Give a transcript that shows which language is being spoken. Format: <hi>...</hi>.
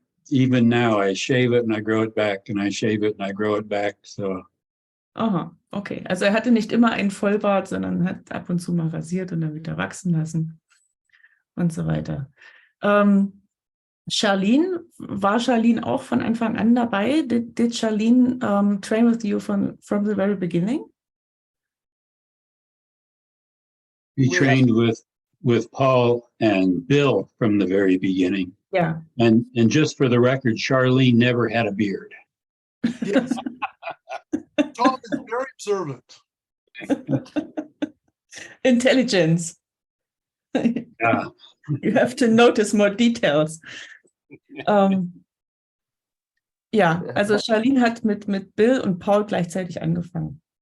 <en>even now, I shave it and I grow it back and I shave it and I grow it back. So</en> <de>Aha, okay. Also er hatte nicht immer einen Vollbart, sondern hat ab und zu mal rasiert und dann wieder wachsen lassen und so weiter. Charlene, war Charlene auch von Anfang an dabei?</de> <en>Did Charlene train with you from the very beginning? we Well, trained with Paul and Bill from the very beginning. Yeah. And just for the record, Charlene never had a beard. Yes. Tom is very observant. Intelligence. Yeah. You have to notice more details.</en> <de>Ja, also Charlene hat mit Bill und Paul gleichzeitig angefangen.</de>